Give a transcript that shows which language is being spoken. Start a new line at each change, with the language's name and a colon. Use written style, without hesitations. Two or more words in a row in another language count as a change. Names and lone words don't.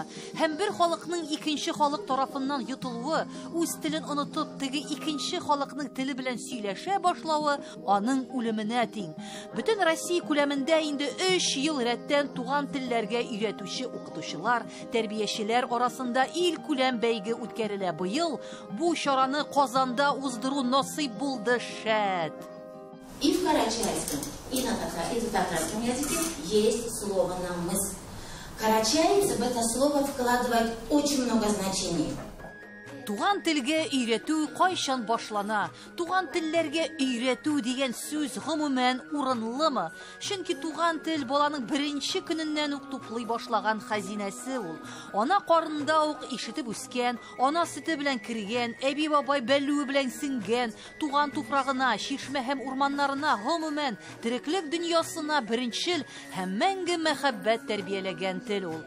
Tatar: Һәм бер халыкның икенче халык тарафыннан йотылуы, үз телен онытып, теге икенче халыкның теле белән сөйләшә башлавы аның үлеменә тиң. Бөтен Россия күләмендә инде 3 ел рәттән туган телләргә өйрәтүче укытучылар, тәрбиячеләр арасында ил күләм бәйге үткәрелә. Быел бу чараны Казанда уздыру насыйп булды шәт.
Russian: И в карачайском, и на татарском языке есть слово «намыс». Карачаец в это слово вкладывает очень много значений.
Tatar: Туган телгә өйрәтү кайчан башлана? Туган телләргә өйрәтү дигән сүз гомумән урынлымы? Чөнки туган тел баланың беренче көненнән үк туплый башлаган хәзинәсе ул. Ана карынында ук ишетеп үскән, ана сөте белән кергән, әби бабай бәлүе белән сиңгән, туган туфрагына, чишмә һәм урманнарына, гомумән тереклек дөньясына беренчел һәм мәңге мәхәббәт тәрбияләгән тел ул.